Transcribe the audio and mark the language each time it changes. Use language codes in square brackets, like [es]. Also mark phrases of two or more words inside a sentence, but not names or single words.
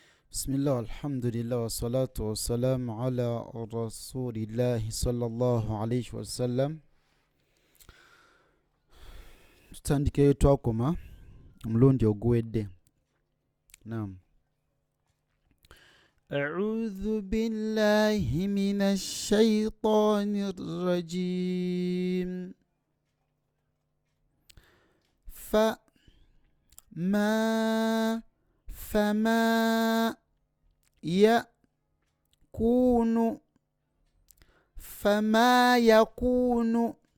[ar] بسم الله والحمد لله والصلاة والسلام على رسول الله صلى الله عليه wasallam. [lg] Tutandikeyo twakoma omulundi oguwedde. Naam. [ar] أعوذ بالله من الشيطان الرجيم. فما يكون فما يكون